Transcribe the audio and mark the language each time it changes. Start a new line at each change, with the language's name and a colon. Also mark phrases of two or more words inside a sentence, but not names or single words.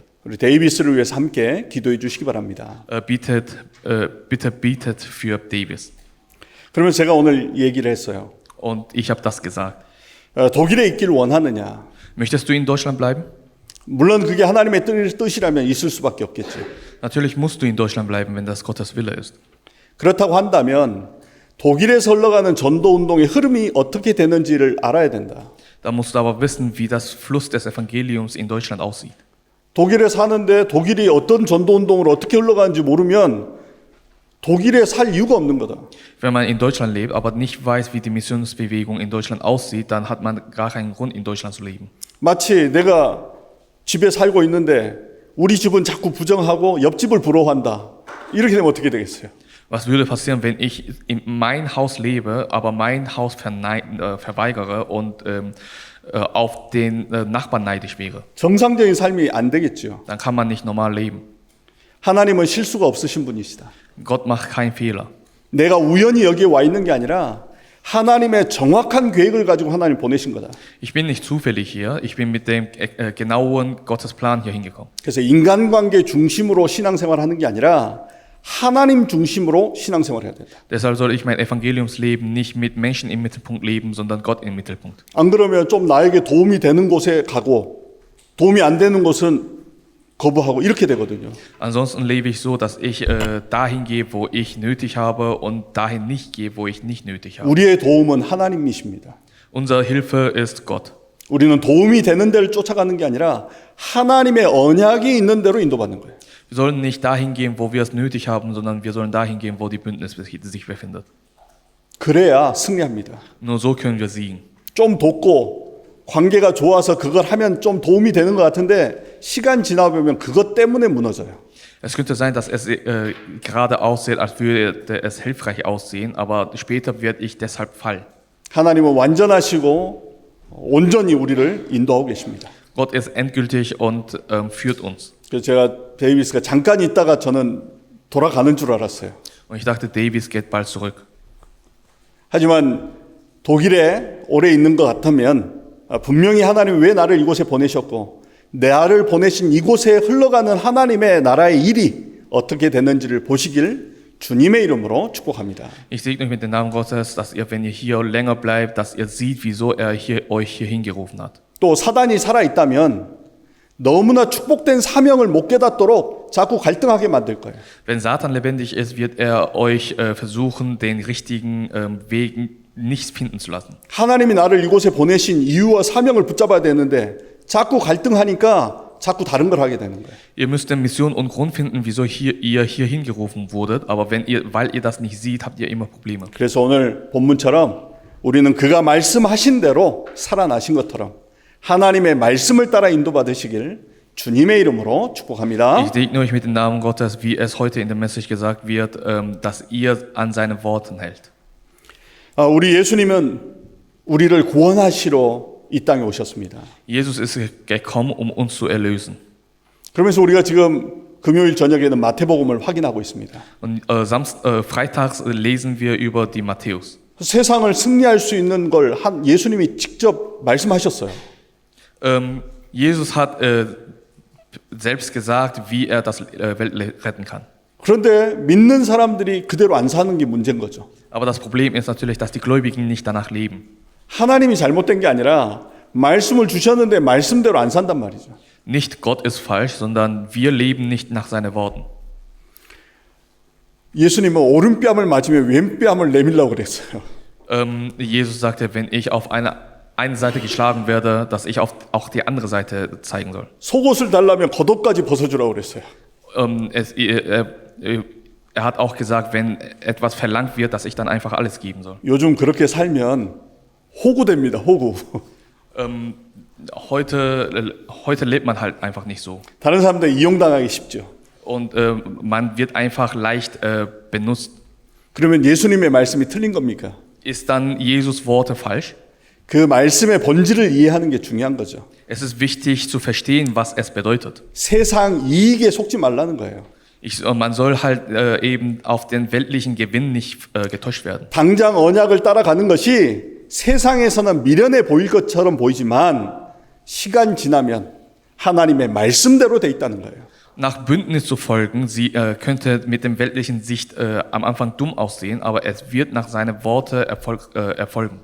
Korean: 우리 데이비스를 위해서 함께 기도해 주시기 바랍니다.
German: Bitte betet für Davis.
Korean: 그러면 제가 오늘 얘기를 했어요.
German: Und ich habe das gesagt.
Korean: 독일에 있기를 원하느냐?
German: Möchtest du in Deutschland bleiben?
Korean: 물론 그게 하나님의 뜻이라면 있을 수밖에 없겠죠.
German: Natürlich musst du in Deutschland bleiben, wenn das Gottes Wille ist.
Korean: 그렇다고 한다면 독일에서 흘러가는 전도 운동의 흐름이 어떻게 되는지를 알아야 된다.
German: Da musst du aber wissen, wie das Fluss des Evangeliums in Deutschland aussieht.
Korean: 독일에 사는데 독일이 어떤 전도 운동으로 어떻게 흘러가는지 모르면 독일에 살 이유가 없는 거다.
German: Wenn man in Deutschland lebt, aber nicht weiß, wie die Missionsbewegung in Deutschland aussieht, dann hat man gar keinen Grund, in Deutschland zu leben.
Korean: 마치 내가 집에 살고 있는데 우리 집은 자꾸 부정하고 옆집을 부러워한다. 이렇게 되면 어떻게 되겠어요?
German: Was würde passieren, wenn ich in mein Haus lebe, aber mein Haus verweigere und auf den Nachbarn neidisch wäre?
Korean: 정상적인 삶이 안 되겠죠.
German: Dann kann man nicht normal leben.
Korean: 하나님은 실수가 없으신 분이시다.
German: Gott macht keinen Fehler.
Korean: 내가 우연히 여기에 와 있는 게 아니라 하나님의 정확한 계획을 가지고 하나님 보내신 거다.
German: Ich bin nicht zufällig hier, ich bin mit dem genauen Gottes Plan hier hingekommen.
Korean: 그래서 인간관계 중심으로 신앙생활하는 게 아니라 하나님 중심으로 신앙생활 해야 된다.
German: Deshalb soll ich mein Evangeliumsleben nicht mit Menschen im Mittelpunkt leben, sondern Gott im Mittelpunkt.
Korean: 안 그러면 좀 나에게 도움이 되는 곳에 가고 도움이 안 되는 곳은 거부하고 이렇게 되거든요.
German: Ansonsten lebe ich so, dass ich dahin gehe, wo ich nötig habe und dahin nicht gehe, wo ich nicht nötig habe.
Korean: 우리의 도움은 하나님이십니다.
German: Unsere Hilfe ist Gott.
Korean: 우리는 도움이 되는 데를 쫓아가는 게 아니라 하나님의 언약이 있는 데로 인도받는 거예요.
German: Wir sollen nicht dahin gehen, wo wir es nötig haben, sondern wir sollen dahin gehen, wo die Bündnis sich befindet.
Korean: 그래야 승리합니다.
German: Nur so können wir siegen.
Korean: 좀 돕고 관계가 좋아서 그걸 하면 좀 도움이 되는 것 같은데 시간 지나보면 그것 때문에 무너져요.
German: Es könnte sein, dass es gerade aussieht, als würde es hilfreich aussehen, aber später werde ich deshalb fallen.
Korean: 하나님은 완전하시고 온전히 우리를 인도하고 계십니다.
German: Gott ist endgültig und führt uns.
Korean: 그래서 제가 데이비스가 잠깐 있다가 저는 돌아가는 줄 알았어요.
German: Und ich dachte, Davis geht bald zurück.
Korean: 하지만 독일에 오래 있는 것 같으면 분명히 하나님이 왜 나를 이곳에 보내셨고 나를 보내신 이곳에 흘러가는 하나님의 나라의 일이 어떻게 됐는지를 보시길 주님의 이름으로 축복합니다.
German: Ich segne euch mit dem Namen Gottes, dass ihr, wenn ihr hier länger bleibt, dass ihr seht, wieso er euch hier hingerufen hat.
Korean: 또 사단이 살아있다면 너무나 축복된 사명을 못 깨닫도록 자꾸 갈등하게 만들 거예요.
German: Wenn Satan lebendig ist, wird er euch versuchen, den richtigen Weg nicht finden zu lassen.
Korean: 하나님이 나를 이곳에 보내신 이유와 사명을 붙잡아야 되는데 자꾸 갈등하니까 자꾸 다른 걸 하게 되는 거예요.
German: Ihr müsst eine Mission und Grund finden, wieso ihr hier hingerufen wurdet, aber weil ihr das nicht seht, habt ihr immer Probleme.
Korean: 그래서 오늘 본문처럼 우리는 그가 말씀하신 대로 살아나신 것처럼 하나님의 말씀을 따라 인도받으시길 주님의 이름으로 축복합니다.
German: Ich segne euch mit dem Namen Gottes, wie es heute in der Message gesagt wird, dass ihr an seine Worten hält.
Korean: 우리 예수님은 우리를 구원하시러 이 땅에 오셨습니다.
German: Jesus ist gekommen, um uns zu erlösen.
Korean: 그러면서 우리가 지금 금요일 저녁에는 마태복음을 확인하고 있습니다.
German: Und freitags lesen wir über die Matthäus.
Korean: 세상을 승리할 수 있는 걸 예수님이 직접 말씀하셨어요.
German: Jesus hat selbst gesagt, wie er das Welt retten kann.
Korean: 그런데 믿는 사람들이 그대로 안 사는 게 문제인 거죠.
German: Aber das Problem ist natürlich, dass die Gläubigen nicht danach leben.
Korean: 하나님이 잘못된 게 아니라 말씀을 주셨는데 말씀대로 안 산단 말이죠.
German: Nicht Gott ist falsch, sondern wir leben nicht nach seinen Worten.
Korean: 예수님은 오른뺨을 맞으면 왼뺨을 내밀라고 그랬어요.
German: Jesus sagte, wenn ich auf eine Seite geschlagen werde, dass ich auch die andere Seite zeigen soll.
Korean: 속옷을 달라면 겉옷까지 벗어주라고 그랬어요.
German: Er hat auch gesagt, wenn etwas verlangt wird, dass ich dann einfach alles geben soll.
Korean: 요즘 그렇게 살면 호구됩니다. 호구.
German: Heute lebt man halt einfach nicht so.
Korean: 다른 사람들 이용당하기 쉽죠.
German: Und man wird einfach leicht benutzt.
Korean: 그러면 예수님의 말씀이 틀린 겁니까?
German: Ist dann Jesus Worte falsch?
Korean: 그 말씀의 본질을 이해하는 게 중요한 거죠.
German: Es ist wichtig zu verstehen, was es bedeutet.
Korean: 세상 이익에 속지 말라는 거예요.
German: Man soll halt eben auf den weltlichen Gewinn nicht getäuscht werden.
Korean: 당장 언약을 따라가는 것이 세상에서는 미련해 보일 것처럼 보이지만 시간 지나면 하나님의 말씀대로 돼 있다는 거예요.
German: Nach Bündnis zu folgen, sie könnte mit dem weltlichen Sicht am Anfang dumm aussehen, aber es wird nach seinen Worten erfolgen.